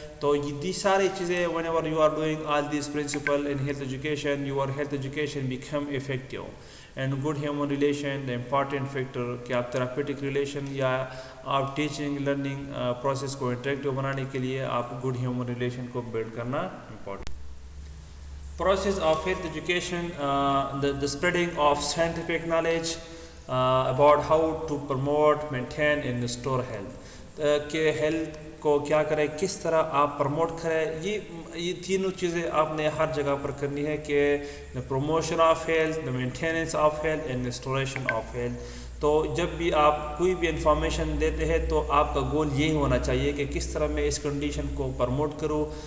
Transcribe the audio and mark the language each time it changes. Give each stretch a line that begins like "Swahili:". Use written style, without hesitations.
Urdu: تو یہ ساری چیزیں
English: Whenever you are doing all these principle in health education your health education become effective. And good human relation the important factor
Urdu: کہ آپ therapeutic relation یا آپ teaching learning process کو interactive بنانے کے لیے آپ گڈ ہیومن ریلیشن کو بلڈ کرنا important. Process of health education
English: the spreading of scientific knowledge about how to promote, maintain and restore health.
Urdu: کہ ہیلتھ کو کیا کرے, کس طرح آپ پروموٹ کریں, یہ تینوں چیزیں آپ نے ہر جگہ پر کرنی ہے کہ
English: the promotion of health,
Urdu: the maintenance of health and restoration of health. تو جب بھی آپ کوئی بھی انفارمیشن دیتے ہیں تو آپ کا گول یہی ہونا چاہیے کہ کس طرح میں اس کنڈیشن کو پروموٹ کروں.